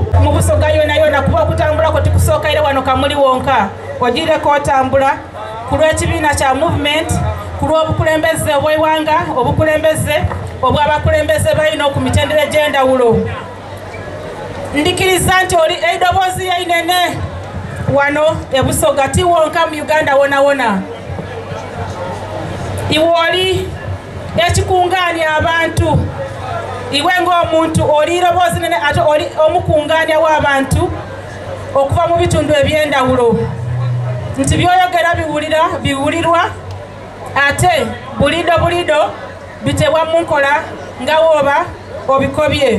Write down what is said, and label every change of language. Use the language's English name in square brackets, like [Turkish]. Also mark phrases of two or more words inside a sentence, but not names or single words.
[Soga] mu Busoga yona kuba okutambulako tikusooka ire wano Kamuli wonka ogireko otambula ku lw'ekibiina kya movement ku lw'obukulembeze obw'eggwanga obukulembeze obw'abakulembeze balina ku mitendera egy'enjawulo ndikiriza nti oli eddoboozi yainene wano e Busoga ti wonka mu Uganda wona iwe oli ekikungaanya abantu iwe ng'omuntu oli iroboozi nene ate oli omukungaanya w'abantu okuva mu bitundu eby'endawulo nti byoyogera biwulirwa ate bulido bitebwa mu nkola nga wooba obikobye